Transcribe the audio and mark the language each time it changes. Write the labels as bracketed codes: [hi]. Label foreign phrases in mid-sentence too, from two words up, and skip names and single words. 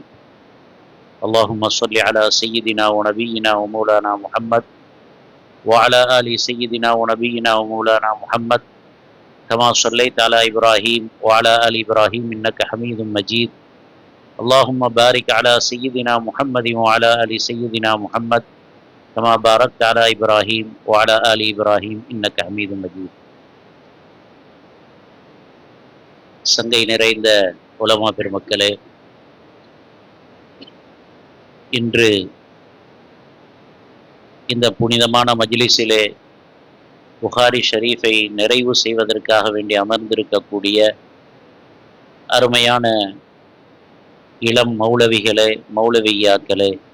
[ar] اللهم صل على سيدنا ونبينا ومولانا محمد وعلى آل سيدنا ونبينا ومولانا محمد كما صليت على إبراهيم وعلى آل إبراهيم إنك حميد مجيد. اللهم بارك على سيدنا محمد وعلى آل سيدنا محمد كما باركت على إبراهيم وعلى آل إبراهيم إنك حميد مجيد. [ta] சங்கை நிறைந்த உலமா பெருமக்களே, இன்று இந்த புனிதமான மஜ்லிஸிலே புகாரி ஷரீஃபை நிறைவு செய்வதற்காக வேண்டி அமர்ந்திருக்கக்கூடிய அருமையான இளம் மௌலவிகளே, மௌலவியாக்களே,